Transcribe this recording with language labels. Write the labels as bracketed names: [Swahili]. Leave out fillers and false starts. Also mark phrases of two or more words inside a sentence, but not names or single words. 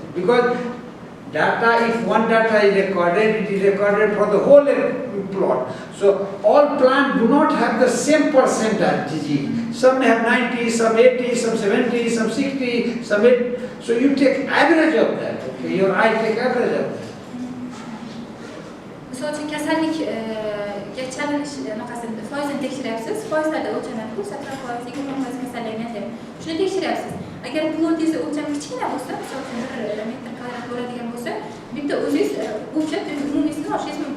[English] Because data, if one data is recorded, it is recorded for the whole plot. So all plants do not have the same percentage. Some have 90, some 80, some 70, some 60, some 80. So you take average of that. Okay? Your eye take average of that. [Uzbek] Misol uchun kasallikga chalinish foizini tekshiryapsiz. Foizlarda o'lchanadi-ku, 80%, 20% kasallangan deb. Shuni tekshiryapsiz. Agar plotingizni o'lchami kichkina bo'lsa, misol uchun 1 metr kvadrat bo'ladigan bo'lsa, bitta o'zingiz o'lchab umumiyini olishingiz mumkin.